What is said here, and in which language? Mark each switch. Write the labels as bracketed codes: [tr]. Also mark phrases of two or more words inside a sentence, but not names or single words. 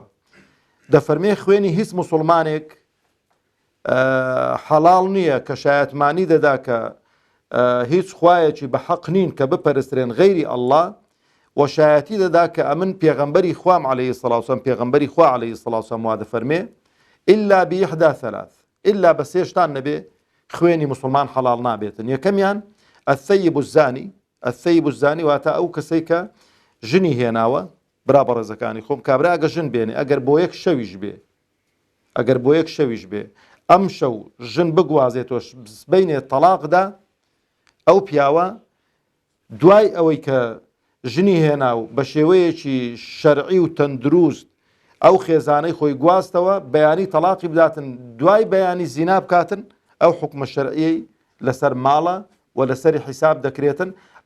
[ckb] دەفەرمێ خوێنی هیچ موسڵمانێک حەڵاڵ نییە کە شایەتمانی دەدا کە هیچ خوایەکی بە حەق نین کە بپەرسترێن غەیری ئەڵڵا، و شایەتی دەدا کە ئەمن پێغەمبەری خوام [ar] عەلەیهی سەڵات وسەلام [ckb] پێغەمبەری خوا [ar] عەلەیهی سەڵات وسەلام [ckb] وا دەفەرمێ [ar] إلا بإحدى ثلاث، [ckb] إلا بە سێشتان نەبێ خوێنی موسڵمان حەڵاڵ نابێتن. یەکەمیان [ar] الثەیب الزانی، الثەیب الزانی [ckb] واتە ئەو کەسەی کە ژنی هێناوە. برا بەڕێزەکانی خۆم کابرا ئەگە ژن بێنێ، ئەگەر بۆ یەک شەویش بێ، ئەگەر بۆ یەک شەویش بێ ئەم شەو ژن بگوازێتەوە بینێ تەلاقدا، ئەو پیاوە دوای ئەوەی کە ژنی هێنا و بە شێوەیەکی شەرعی و تەندروست ئەو خێزانەی خۆی گواستەوە بەیانی تەلاقی بداتن، دوای بەیانی زینا بکاتن، ئەو حکمە شەرعیەی لەسەر ماڵە و لەسەری حیساب دەکرێتن.